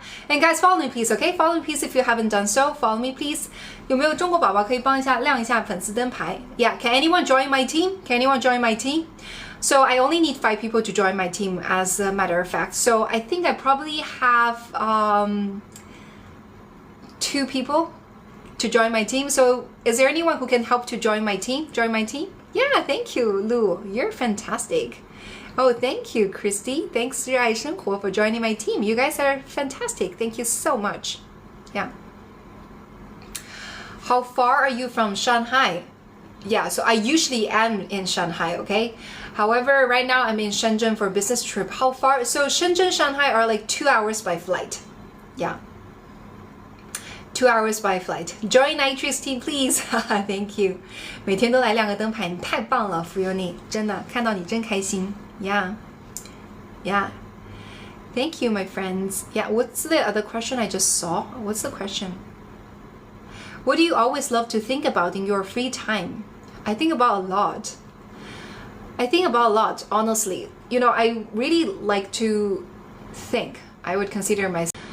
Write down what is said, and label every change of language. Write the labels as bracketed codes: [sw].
[en] And guys, follow me please, okay? Follow me please if you haven't done so. Follow me please. [zh] 有没有中国宝宝可以帮一下亮一下粉丝灯牌? [en] Yeah, can anyone join my team? Can anyone join my team? So I only need 5 people to join my team, as a matter of fact. So I think I probably have 2 people to join my team. So is there anyone who can help to join my team? Yeah, thank you, Lu. You're fantastic. Oh, thank you, Christy. Thanks, 热爱生活, for joining my team. You guys are fantastic. Thank you so much. Yeah. How far are you from Shanghai? Yeah, so I usually am in Shanghai, okay? However, right now I'm in Shenzhen for a business trip. How far? So Shenzhen, Shanghai are like 2 hours by flight. Yeah. 2 hours by flight. Join Nitrix team, please. Thank you. [zh] 每天都来亮个灯牌，你太棒了，福佑你，真的看到你真开心。 [en] Yeah, yeah. Thank you, my friends. Yeah, what's the other question I just saw? What's the question? What do you always love to think about in your free time? I think about a lot. Honestly. You know, I really like to think. I would consider myself.